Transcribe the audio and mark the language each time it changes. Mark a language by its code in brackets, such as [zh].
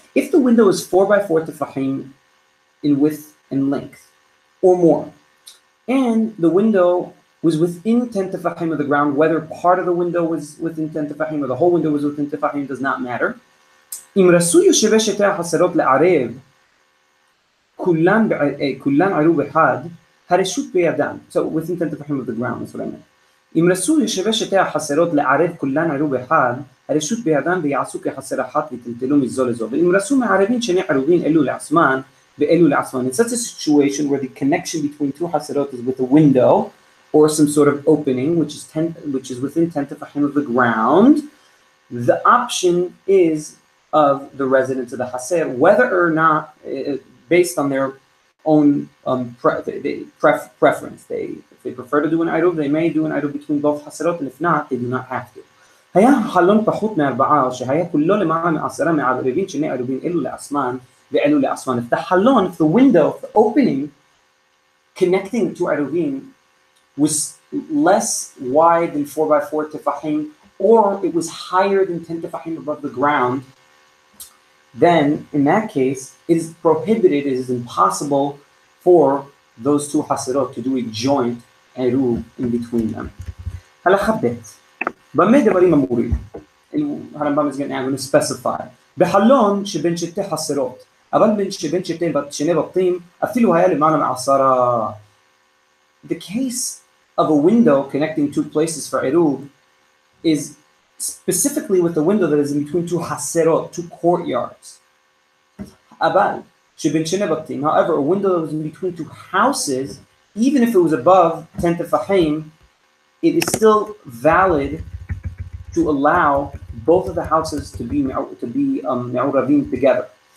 [en] If the window is 4 by 4 tefachim in width and length, or more, and the window was within 10 tefachim of the ground, whether part of the window was within 10 tefachim or the whole window was within tefachim does not matter. [he] אם רצו יושבי שתי החסרות לערב כולן עירוב אחד, הרשות בידם. [en] So within 10 tefachim of the ground, that's what I meant. [he] אם רצו יושבי שתי החסרות לערב כולן עירוב אחד, הרשות בידם ויעשו כחסר אחת וטלטלו מזו לזו. ואם רצו מערבים שני עירובין אלו לעצמן ואלו לעצמן. [en] In such a situation where the connection between two haserot is with a window or some sort of opening which is within 10 tefachim of the ground, the option is of the residents of the haser, whether or not, based on their own preference. If they prefer to do an eruv, they may do an eruv between both haserot, and if not, they do not have to. [he] היה חלון פחות מ4 שהיה כולו למעלה מ10 מערבים שני עירובין אלו לעצמן ואלו לעצמן. [en] If the halon, if the window, if the opening connecting the two Eruvin was less wide than 4 by 4 tefachim, or it was higher than 10 tefachim above the ground, then in that case, it is prohibited, it is impossible for those two haserot to do a joint eruv in between them. Halakha bet. [he] במה דברים אמורים? [en] הרמב"ם is going to specify. [he] בחלון שבין שתי חסרות, אבל בין שבין שני בתים, אפילו היה למעלה מ10. [en] The case of a window connecting two places for eruv is specifically with the window that is in between two haserot, two courtyards. [he] אבל שבין שני בתים, [en] however, a window that was in between two houses, even if it was above 10 tefachim, it is still valid to allow both of the houses to be me'uravim together.